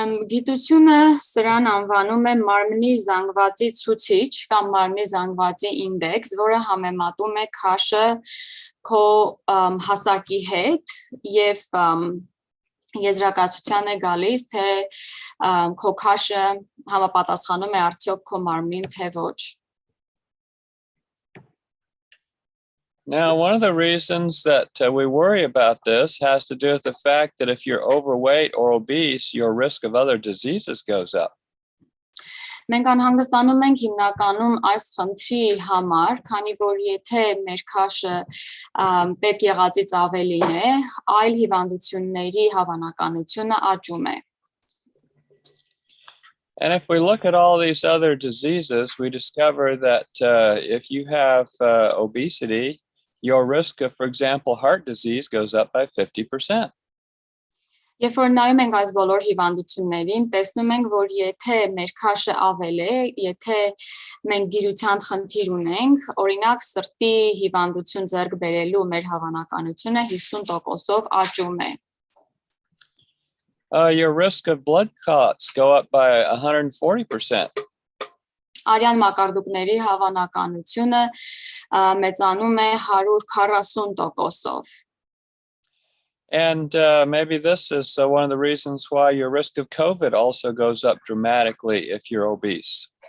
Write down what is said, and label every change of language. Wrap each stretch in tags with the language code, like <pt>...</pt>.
<hy>Գիտությունը սրան անվանում է մարմնի զանգվածի ցուցիչ կամ մարմնի զանգվածի ինդեքս, որը համեմատում է քաշը քո հասակի հետ եւ եզրակացության է գալիս, թե քո քաշը համապատասխանում է արդյոք քո մարմնին, թե ոչ։</hy> <en>Now, one of the reasons that we worry about this has to do with the fact that if you're overweight or obese, your risk of other diseases goes up.</en> <hy>Մենք անհանգստանում ենք հիմնականում այս խնդրի համար, քանի որ եթե մեր քաշը պետք եղածից ավելին է, այլ հիվանդությունների հավանականությունը աճում է։</hy> <en>And if we look at all these other diseases, we discover that if you have obesity, your risk of, for example, heart disease goes up by 50%.</en> <hy>Երբ որ նայում ենք այս բոլոր հիվանդություններին, տեսնում ենք, որ եթե մեր քաշը ավել է, եթե մենք գիրության խնդիր ունենք, օրինակ սրտի հիվանդություն ձեռք բերելու մեր հավանականությունը 50%-ով աճում է։</hy> <en>Your risk of blood clots go up by 140%.</en> <hy>Արյան մակարդուկների հավանականությունը մեծանում է 140%-ով։</hy> <en>And maybe this is one of the reasons why your risk of COVID also goes up dramatically if you're obese.</en>